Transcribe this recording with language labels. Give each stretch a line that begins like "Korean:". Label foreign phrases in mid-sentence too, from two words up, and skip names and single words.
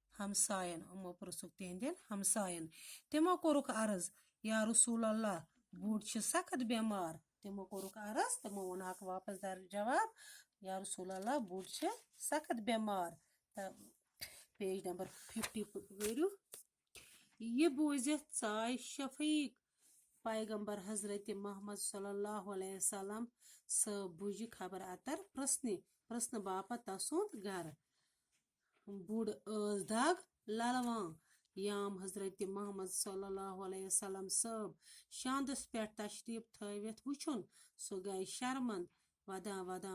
Kashmiri: ہمساین تِمو کوٚرُکھ عرض
Arabic: یا رسول اللہ
Kashmiri: بُڑ چھِ سخت بٮ۪مار تِمو کوٚرُکھ عرض تِمو ووٚنہَکھ واپس جواب
Arabic: یا رسول اللہ
Kashmiri: بُڑ چھِ سخت بٮ۪مار تہٕ پیج نمبر 50 پٔرِو یہِ بوٗزِتھ ژاے شفیق پیغمبر حضرت محمد
Arabic: صلی اللہ علیہ وسلم
Kashmiri: صٲب بُجہِ خبر اتر پرژھنہٕ باپتھ تسُنٛد گرٕ بُڑ دگ للوان یام حضرت محمد
Arabic: صلی اللہ علیہ وسلم
Kashmiri: صٲب شاندس پٮ۪ٹھ تشریف تھٲوِتھ وٕچھُن سُہ گٔے شرمند ودان